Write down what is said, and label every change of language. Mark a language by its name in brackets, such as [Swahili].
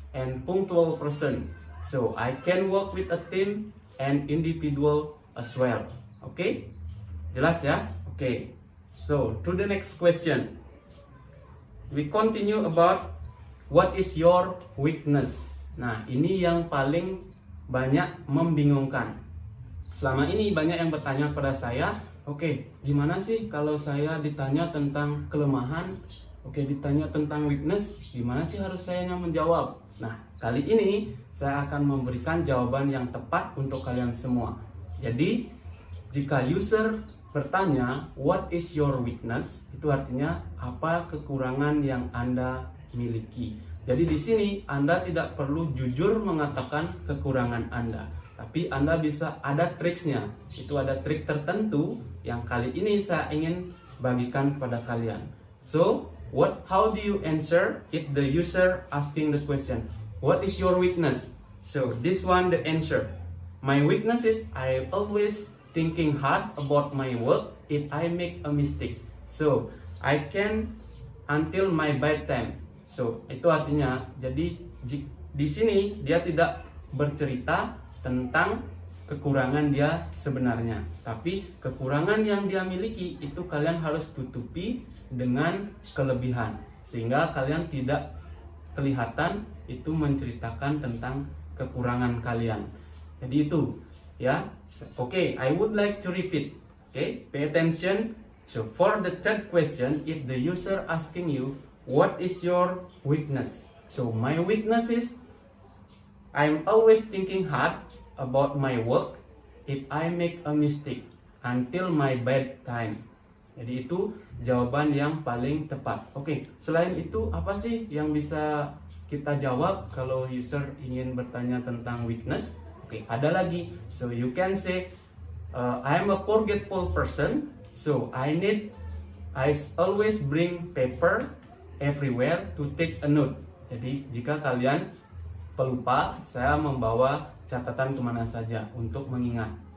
[English] and punctual person. So I can work with a team and individual as well. Okay? [Indonesian] Jelas ya? [English] Okay. So to the next question. We continue about what is your weakness. [Indonesian] Nah, ini yang paling banyak membingungkan. Selama ini banyak yang bertanya kepada saya, oke, gimana sih kalau saya ditanya tentang kelemahan, ditanya tentang weakness, gimana sih harus saya menjawab? Nah, kali ini saya akan memberikan jawaban yang tepat untuk kalian semua. Jadi, jika user bertanya, [English] what is your weakness? [Indonesian] Itu artinya apa kekurangan yang Anda miliki. Jadi di sini Anda tidak perlu jujur mengatakan kekurangan Anda, tapi Anda bisa ada triksnya. Itu ada trik tertentu yang kali ini saya ingin bagikan pada kalian. [English] So, how do you answer if the user asking the question, what is your weakness? So, this one the answer. My weakness is I always thinking hard about my work if I make a mistake. So, I can until my bedtime. [Indonesian] So, itu artinya, jadi di sini dia tidak bercerita tentang kekurangan dia sebenarnya, tapi kekurangan yang dia miliki itu kalian harus tutupi dengan kelebihan, sehingga kalian tidak kelihatan itu menceritakan tentang kekurangan kalian. Jadi itu, ya. [English] Okay, I would like to repeat. Okay, pay attention. So, for the third question, if the user asking you, what is your weakness? So my weakness is I'm always thinking hard about my work if I make a mistake until my bedtime. [Indonesian] Jadi itu jawaban yang paling tepat. Oke, selain itu apa sih yang bisa kita jawab kalau user ingin bertanya tentang weakness? Oke, ada lagi. [English] So you can say I'm a forgetful person, so I always bring paper everywhere to take a note. [Indonesian] Jadi jika kalian pelupa, saya membawa catatan kemana saja untuk mengingat.